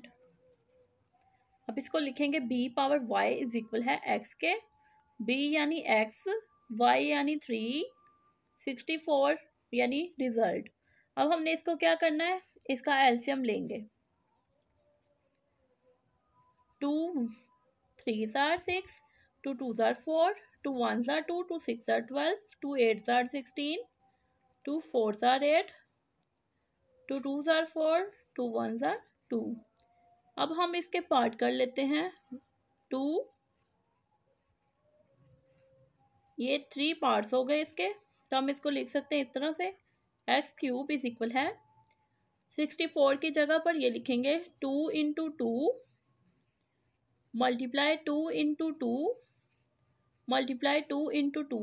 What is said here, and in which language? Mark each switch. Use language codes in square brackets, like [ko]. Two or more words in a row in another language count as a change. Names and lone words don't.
[hi] अब इसको लिखेंगे b पावर y [en] is equal [hi] है x के। b यानी x, y यानी 3, 64 यानी रिजल्ट। अब हमने इसको क्या करना है, इसका एलसीएम लेंगे। [en] 2 3s are 6, 2 2s are 4, 2 1s are 2, 2 6s are 12, 2 8s are 16, 2 4s are 8, 2 2s are 4, 2 1s are 2। [hi] अब हम इसके पार्ट कर लेते हैं। 2, ये 3 पार्ट्स हो गए इसके, तो हम इसको लिख सकते हैं इस तरह से, x³ [en] is equal [hi] है 64 की जगह पर ये लिखेंगे 2 × 2 मल्टीप्लाई 2 × 2 मल्टीप्लाई 2 × 2।